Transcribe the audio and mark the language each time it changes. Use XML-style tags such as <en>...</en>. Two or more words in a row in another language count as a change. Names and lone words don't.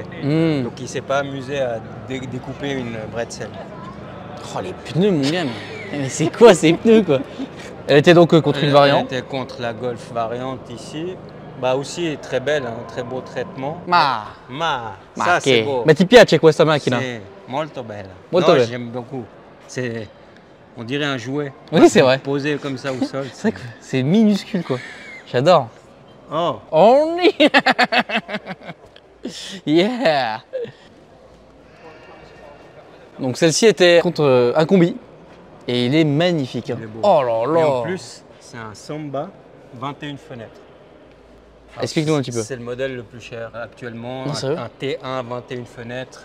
<fr>Donc il s'est pas amusé à découper une bretzel. Oh, les pneus, mon gars. Mais c'est quoi ces pneus, quoi? Elle était donc contre une variante. Elle était contre la Golf variante ici. Bah aussi très belle, hein, très beau traitement. Ça c'est beau.</fr> <it>Ma ti piace questa macchina? C'est molto bella. Molto bella.</it> <fr>J'aime beaucoup. On dirait un jouet. Oui, c'est vrai. Posé comme ça au sol. C'est vrai que c'est minuscule, quoi. J'adore. Oh.</fr> <en>Only. Yeah.</en> <fr>Donc celle-ci était contre un combi et il est magnifique. Hein. Il est beau. Oh là là. Et en plus, c'est un Samba 21 fenêtres. Explique-nous un petit peu. C'est le modèle le plus cher actuellement. Non, sérieux? Un T1 21 fenêtres.</fr>